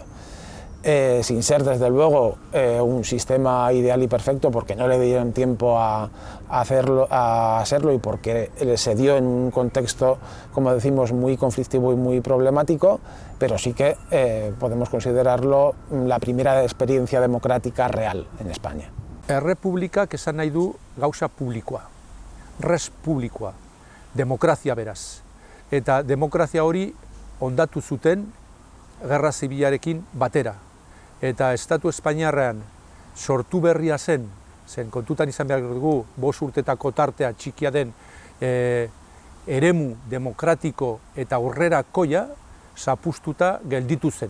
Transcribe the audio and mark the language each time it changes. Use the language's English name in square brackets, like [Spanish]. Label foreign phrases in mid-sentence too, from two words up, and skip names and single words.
[Spanish] Sin ser desde luego un sistema ideal y perfecto, porque no le dieron tiempo a hacerlo y porque se dio en un contexto, como decimos, muy conflictivo y muy problemático, pero sí que podemos considerarlo la primera experiencia democrática real en España. [Basque] Errepublikak esan nahi du gauza publikoa, [Latin] res publikoa, [Basque] demokrazia beraz. Eta demokrazia hori ondatu zuten gerra zibilarekin batera. Eta Estatu Espainiarrean sortu berria zen kontutan izan behar dugu 5 urtetako tartea txikia den eremu demokratiko eta aurrerakoia zapuztuta gelditu zen.